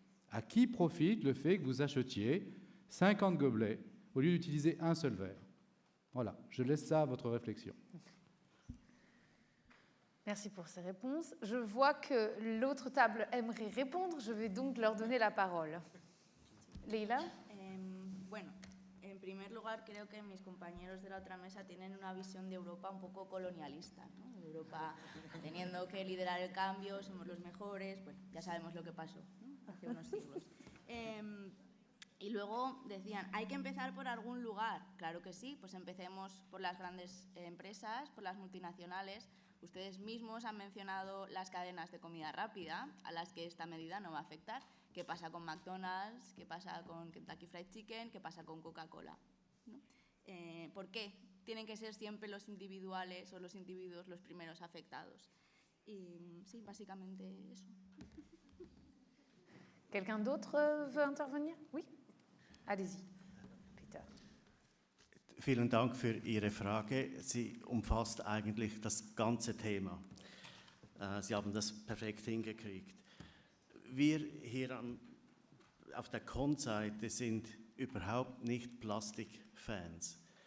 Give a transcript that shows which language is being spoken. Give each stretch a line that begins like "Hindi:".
French: À qui profite le fait que vous achetiez 50 gobelets au lieu d'utiliser un seul verre? Voilà, je laisse ça à votre réflexion. Merci pour ces réponses. Je vois que l'autre table aimerait répondre. Je vais donc leur donner la parole. Leila?
Spanish: Bueno, en primer lugar, creo que mis compañeros de la otra mesa tienen una visión de Europa un poco colonialista, ¿no? Europa teniendo que liderar el cambio, somos los mejores, bueno, ya sabemos lo que pasó, ¿no? Hace unos siglos. Y luego decían, ¿hay que empezar por algún lugar? Claro que sí, pues empecemos por las grandes empresas, por las multinacionales. Ustedes mismos han mencionado las cadenas de comida rápida, a las que esta medida no va a afectar. ¿Qué pasa con McDonald's? ¿Qué pasa con Kentucky Fried Chicken? ¿Qué pasa con Coca-Cola? ¿No? ¿Por qué tienen que ser siempre los individuales o los individuos los primeros afectados? Y sí, básicamente eso.
French: Quelqu'un d'autre veut intervenir? Oui? Allez-y, Peter.
German: Vielen Dank für Ihre Frage. Sie umfasst eigentlich das ganze Thema. Sie haben das perfekt hingekriegt. Wir hier auf der Con-Seite sind überhaupt nicht Plastikfans.